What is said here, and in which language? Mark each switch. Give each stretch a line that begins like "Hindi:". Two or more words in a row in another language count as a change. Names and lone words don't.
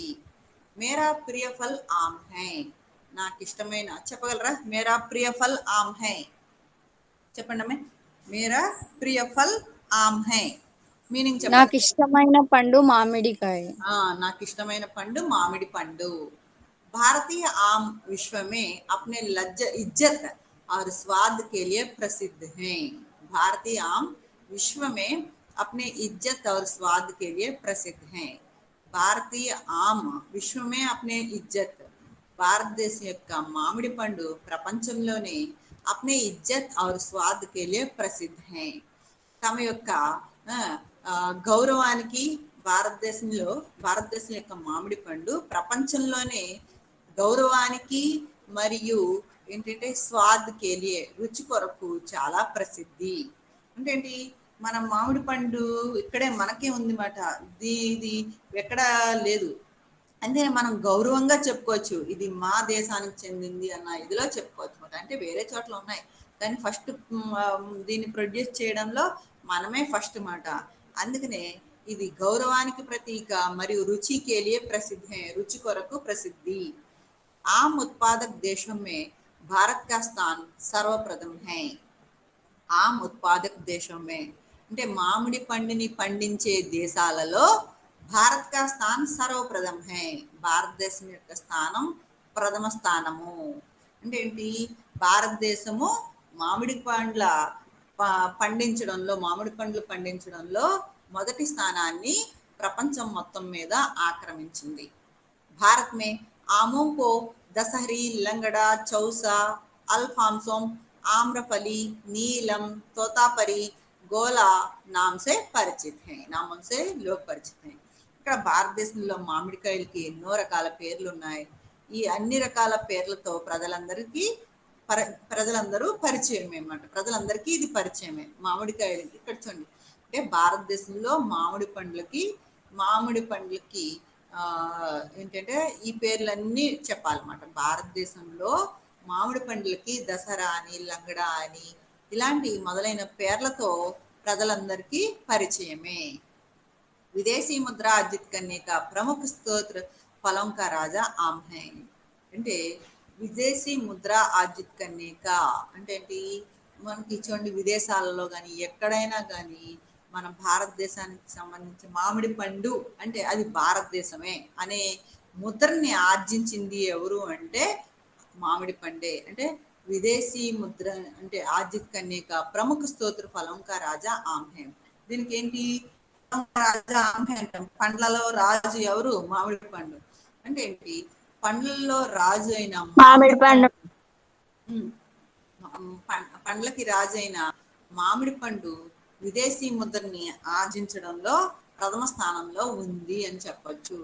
Hindi: मेरा प्रिय फल आम है.
Telugu: నాకు ఇష్టమైన చెప్పగలరా?
Hindi: मेरा प्रिय फल आम है
Telugu: చెప్పండి అమ్మాయి.
Hindi: मेरा प्रिय फल आम है మీనింగ్ చెప్పండి.
Telugu: నాకు ఇష్టమైన పండు మామిడికాయ. నాకు ఇష్టమైన పండు మామిడి పండు.
Hindi: भारतीय आम विश्व में अपने इज्जत और स्वाद के लिए प्रसिद्ध हैं. भारतीय आम विश्व में अपने इज्जत और स्वाद के लिए प्रसिद्ध हैं. भारतीय आम विश्व में अपने इज्जत,
Telugu: భారతదేశం యొక్క మామిడి పండు ప్రపంచంలోనే
Hindi: अपने इज्जत और स्वाद के लिए प्रसिद्ध है.
Telugu: తమ యొక్క గౌరవానికి భారతదేశం యొక్క మామిడి పండు ప్రపంచంలోనే గౌరవానికి మరియు ఏంటంటే
Hindi: स्वाद के लिए
Telugu: రుచి కొరకు చాలా ప్రసిద్ధి. అంటే ఏంటి, మన మామిడి పండు ఇక్కడే మనకే ఉంది మాట, ఇది ఎక్కడ లేదు. అంటే మనం గౌరవంగా చెప్పుకోవచ్చు ఇది మా దేశానికి చెందింది అన్న ఇదిలో చెప్పుకోవచ్చు అనమాట. అంటే వేరే చోట్ల ఉన్నాయి కానీ ఫస్ట్ దీన్ని ప్రొడ్యూస్ చేయడంలో మనమే ఫస్ట్ మాట. అందుకనే ఇది గౌరవానికి ప్రతీక మరియు రుచి కేలియే ప్రసిద్ధి, రుచి కొరకు ప్రసిద్ధి.
Hindi: आम उत्पादक देशों में भारत का स्थान सर्वप्रथम है. आम उत्पादक देशों में
Telugu: అంటే మామిడి పండుని పండించే దేశాలలో
Hindi: भारत का स्थान सर्वप्रथम है.
Telugu: భారతదేశం యొక్క స్థానం ప్రథమ స్థానము. అంటే ఏంటి, భారతదేశము మామిడి పండ్ల పండించడంలో, మామిడి పండ్లు పండించడంలో మొదటి స్థానాన్ని ప్రపంచం మొత్తం మీద ఆక్రమించింది.
Hindi: भारत में आमों को दशहरी, लंगड़ा, चौसा, अल्फांसोम, आम्रफली, नीलम, तोतापरी, गोला नाम से परिचित हैं, नामों से लोग परिचित हैं.
Telugu: ఇక్కడ భారతదేశంలో మామిడికాయలకి ఎన్నో రకాల పేర్లు ఉన్నాయి. ఈ అన్ని రకాల పేర్లతో ప్రజలందరూ పరిచయం అన్నమాట. ప్రజలందరికీ ఇది పరిచయమే మామిడికాయలకి. ఇక్కడ చూడండి, అంటే భారతదేశంలో మామిడి పండ్లకి ఏంటంటే ఈ పేర్లన్నీ చెప్పాలన్నమాట. భారతదేశంలో మామిడి పండ్లకి దసరా అని, లంగడా అని ఇలాంటి మొదలైన పేర్లతో ప్రజలందరికీ పరిచయమే.
Hindi: विदेशी मुद्रा अर्जित करने का प्रमुख स्रोत फलों का राजा आम है.
Telugu: అంటే
Hindi: विदेशी मुद्रा अर्जित करने का
Telugu: అంటే ఏంటి, మనకి చూడండి విదేశాలలో కానీ ఎక్కడైనా కానీ మన భారతదేశానికి సంబంధించి మామిడి పండు అంటే అది భారతదేశమే అనే ముద్రని ఆర్జించింది ఎవరు అంటే మామిడి పండే.
Hindi: అంటే विदेशी मुद्रा అంటే अर्जित करने का प्रमुख स्रोत फलों का राजा आम है.
Telugu: దీనికి ఏంటి,
Hindi: राजा आम है
Telugu: అంటాం. పండ్లలో రాజు ఎవరు, మామిడి పండు. అంటే ఏంటి, పండ్లలో రాజు అయిన మామిడి పండు. పండ్లకి రాజు అయిన మామిడి పండు విదేశీ ముద్రని ఆర్జించడంలో ప్రథమ స్థానంలో ఉంది అని చెప్పొచ్చు.